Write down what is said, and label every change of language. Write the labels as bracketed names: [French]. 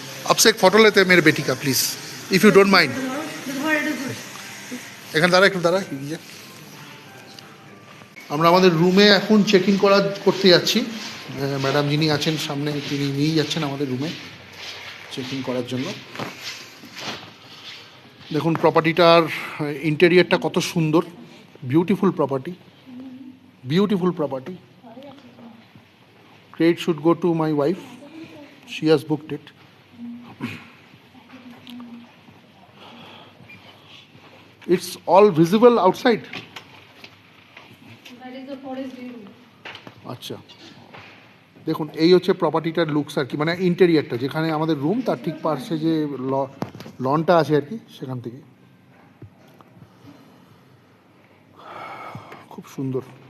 [Hindi] आपसे एक फोटो लेते हैं मेरे बेटी का, [English] Please if you don't mind. [Bangla] এখানে দাঁড়া, একটু দাঁড়া। আমরা আমাদের রুমে এখন চেক ইন করতে যাচ্ছি। ম্যাডাম যিনি আছেন সামনে তিনি নিয়ে যাচ্ছেন আমাদের রুমে চেক ইন করার জন্য। দেখুন প্রপার্টিটার ইন্টেরিয়রটা কত সুন্দর, [English] Beautiful property, beautiful property. Credit should go to my wife. She has booked it. It's all visible outside. That is the forest view. [Bangla] আচ্ছা, দেখুন এই হচ্ছে প্রপার্টিটার লুকস আর কি, মানে ইন্টেরিয়রটা, যেখানে আমাদের রুম তার ঠিক পাশে যে লনটা আছে আর কি, সেখান থেকে খুব সুন্দর।